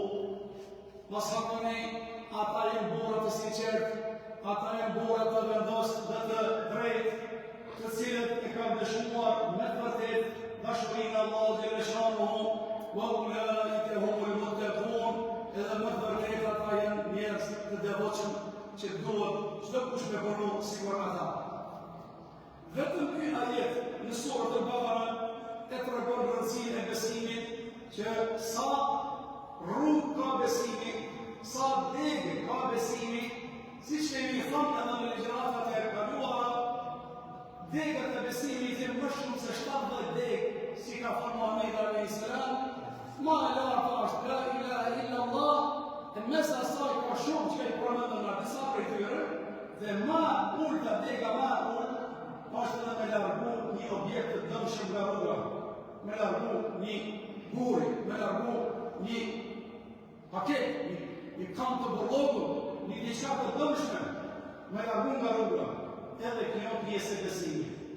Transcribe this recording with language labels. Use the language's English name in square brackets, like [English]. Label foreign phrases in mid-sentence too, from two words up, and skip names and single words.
[Albanian] Mos harroni, ata janë burra të sinqertë, ata janë burra të vendosur dhe të drejtë, të cilët e kanë dëshmuar me të vërtetë dashurinë e Allahut xhaleshanuhu, [Arabic] وأولئك هم المتقون, [Albanian] edhe me të vërtetë ata janë njerëz të devotshëm që duhet çdo kush me punu sikur ata. Vetëm ky ajet në surën Al-Baqara e tregon rëndësinë e besimit, që sa rrugë ka besimi, sa degë ka besimi, siç kemi thënë edhe në ligjëratat e kaluara, degët e besimit janë më shumë se 70 degë, si ka thënë Muhamedi [Arabic] عليه السلام, [Albanian] ma e larta është [Arabic] لا إله إلا الله, [Albanian] e mes asaj ka shumë që I përmendën nga disa prej tyre, dhe ma ulta dega ma ult, është edhe me largu një objekt të dëmshëm nga rruga, me largu një guri, me largu një paket, një kam të burlogu, një diçka të dëmshme, me largu nga rruga, edhe kjo pjesë e besimit.